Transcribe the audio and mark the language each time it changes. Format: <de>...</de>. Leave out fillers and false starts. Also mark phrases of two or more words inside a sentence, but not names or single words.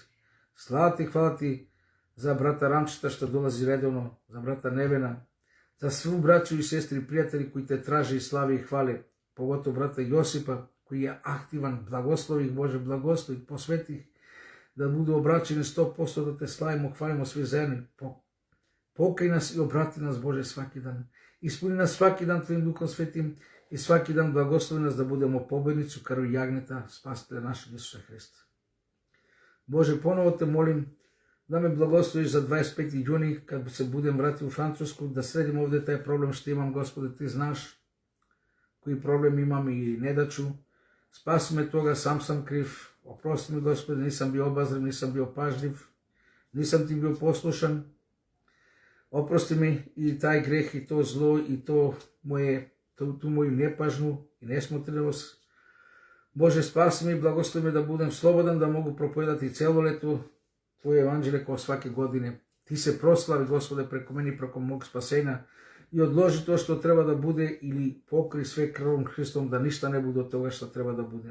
<sr>Slava ti, hvala ti za brata Ramčeta što dolazi redovno, za brata Nevena, za svu braću i sestri i prijatelji koji te traže i slavi i hvale, pogotovo brata Josipa koji je aktivan, blagoslovi ih Bože, blagoslovi, posveti ih da budu obraćeni 100%, da te slavimo, hvalimo svi zajedno. Pokaj nas i obrati nas, Bože, svaki dan. Ispuni nas svaki dan tvojim Duhom Svetim i svaki dan blagoslovi nas da budemo pobjednici u krvi jagneta, spasitelja našeg Isusa Hrista. Боже, поново те молим да ме благословиш за 25 јуни, kad се будем вратил у Француску, да средим овде тај проблем што имам, Господе, ти знаш кои проблем имам и недачу. Спаси ме тога, сам сам крив. Опрости ми, Господи, нисам био обазрив, нисам био пажлив, нисам ти био послушан. Опрости ми и тај грех, и то зло, и ту моју непажну и несмотреност. Боже, спаси ми и благослови ме да будем слободен, да могу проповедати цело лето Твоје евангелие како сваке године. Ти се прослави, Господе, преку мене и преку мог спасена и одложи тоа што треба да буде или покри све крвом Христом, да ништа не буде од тоа што треба да буде.</sr>